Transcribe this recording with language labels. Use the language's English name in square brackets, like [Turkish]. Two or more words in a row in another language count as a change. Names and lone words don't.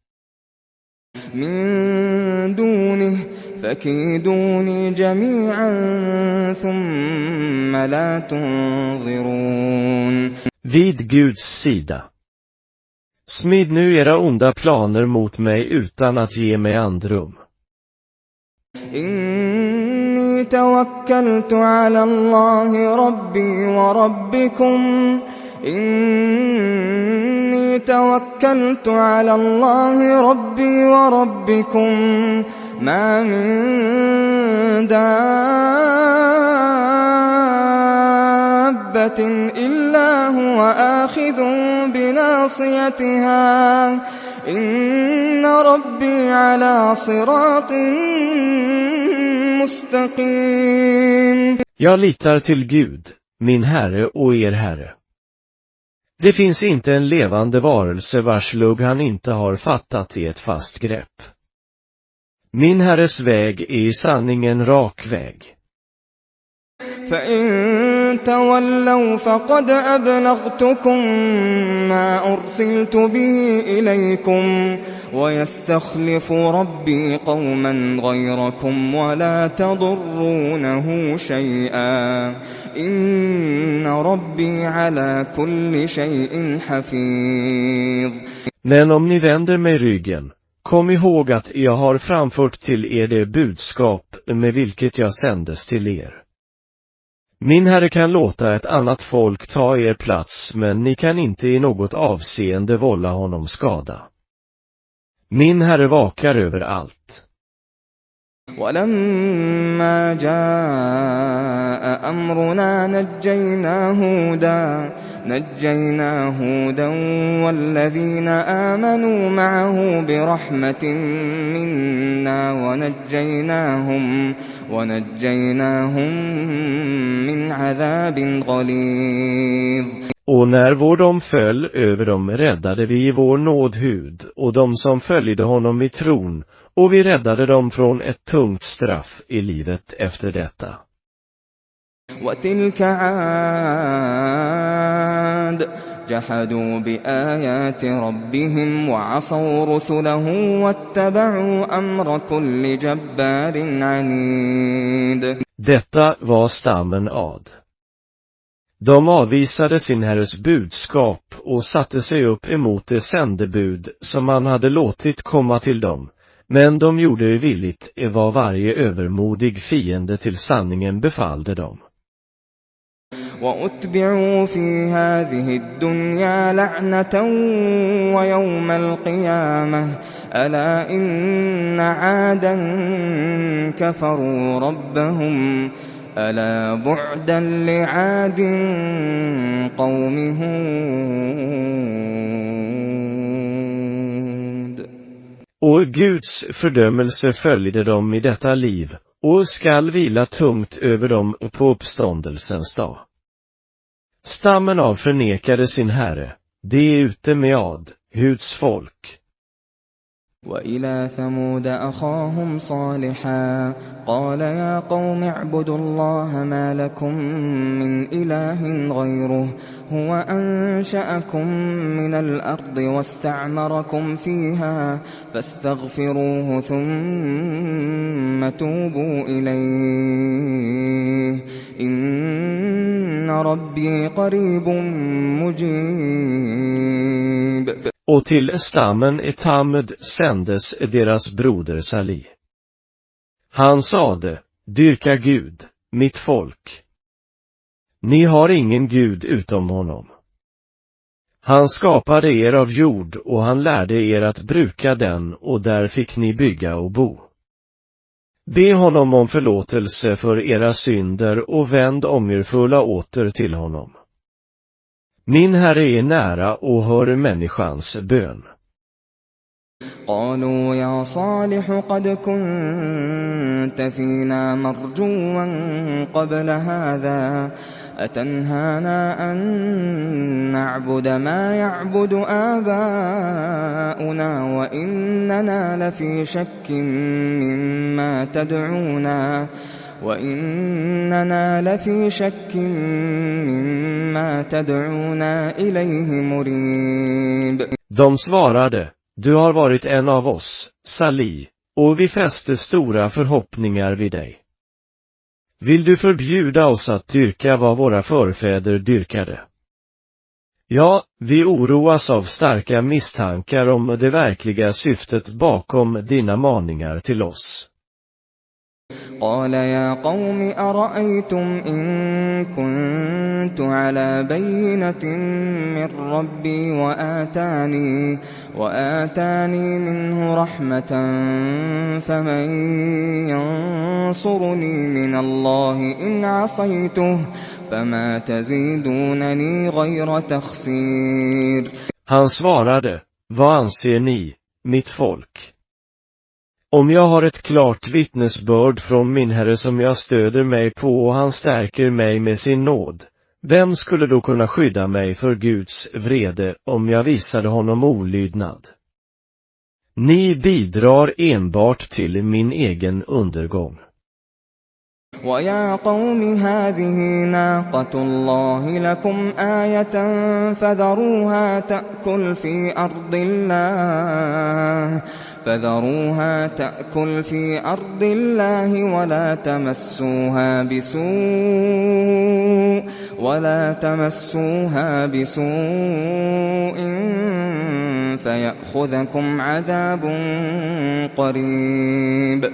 [Arabic] من دونه فكيدوني جميعا ثم لا تنظرون. [Swedish] Vid Guds sida. Smid nu era onda planer mot mig utan att ge mig andrum. [Arabic] إني توكلت على الله ربي وربكم ما من دابة إلا هو آخذ بناصيتها إن ربي على صراط مستقيم. [Swedish] Jag litar till Gud, min Herre och er Herre. Det finns inte en levande varelse vars lugg han inte har fattat i ett fast grepp. Min Herres väg är i sanning en rak väg. [Arabic] فإن تولوا فقد أبلغتكم ما أرسلت به إليكم ويستخلف ربي قوما غيركم ولا تضرونه شيئا إن ربي على كل شيء حفيظ. [Swedish] Men om ni vänder mig ryggen, kom ihåg att jag har framfört till er det budskap med vilket jag sändes till er. Min Herre kan låta ett annat folk ta er plats, men ni kan inte i något avseende vålla honom skada. Min Herre vakar över allt. [Arabic] ولما جاء أمرنا نجينا هودا والذين آمنوا معه برحمة منا ونجيناهم من عذاب غليظ. [Swedish] Och när vår dom föll över dem räddade vi i vår nåd hud och de som följde honom i tron, och vi räddade dem från ett tungt straff i livet efter detta. [Arabic] وتلك عاد جحدوا بآيات ربهم وعصوا رسله واتبعوا أمر كل جبار عنيد. [Swedish] Detta var stammen Ad. De avvisade sin herres budskap och satte sig upp emot det sändebud som han hade låtit komma till dem, men de gjorde villigt vad varje övermodig fiende till sanningen befallde dem. [Arabic] وأتبعوا في هذه الدنيا لعنة ويوم القيامة ألا إن عادا كفروا ربهم ألا بعدا لعاد قوم هود. [Swedish] Och Guds fördömelse följde dem i detta liv och skall vila tungt över dem på uppståndelsens dag. Stammen av förnekade sin herre, det är ute med Ad, Huds folk. [Arabic] وإلى ثمود أخاهم صالحا قال يا قوم اعبدوا الله ما لكم من إله غيره هو أنشأكم من الأرض واستعمركم فيها فاستغفروه ثم توبوا إليه إن ربي قريب مجيب. [Swedish] Och till stammen Etamud sändes deras broder Sali. Han sade, dyrka Gud, mitt folk. Ni har ingen Gud utom honom. Han skapade er av jord och han lärde er att bruka den, och där fick ni bygga och bo. Be honom om förlåtelse för era synder och vänd ångerfulla åter till honom. Min herre är nära och hör människans bön. [Arabic] قالوا يا صالح قد كنت فينا مرجوا قبل هذا أتنهانا أن نعبد ما يعبد آباؤنا وإننا لفي شك مما تدعونا إليه مريب. [Swedish] De svarade, du har varit en av oss, Sali, och vi fäste stora förhoppningar vid dig. Vill du förbjuda oss att dyrka vad våra förfäder dyrkade? Ja, vi oroas av starka misstankar om det verkliga syftet bakom dina maningar till oss. [Arabic] قال يا قوم أرأيتم إن كنت على بينة من ربي وآتاني منه رحمة فمن ينصرني من الله إن عصيته فما تزيدونني غير تخسير. [Swedish] Han svarade, vad anser ni, mitt folk? Om jag har ett klart vittnesbörd från min herre som jag stöder mig på och han stärker mig med sin nåd, vem skulle då kunna skydda mig för Guds vrede om jag visade honom olydnad? Ni bidrar enbart till min egen undergång. [Arabic] وَيَا قَوْمِ هَذِهِ نَاقَةُ اللَّهِ لَكُمْ آيَةً فَذَرُوهَا تَأْكُلْ فِي أَرْضِ اللَّهِ وَلَا تَمَسُّوهَا بِسُوءٍ فَيَأْخُذَكُمْ عَذَابٌ قَرِيبٌ.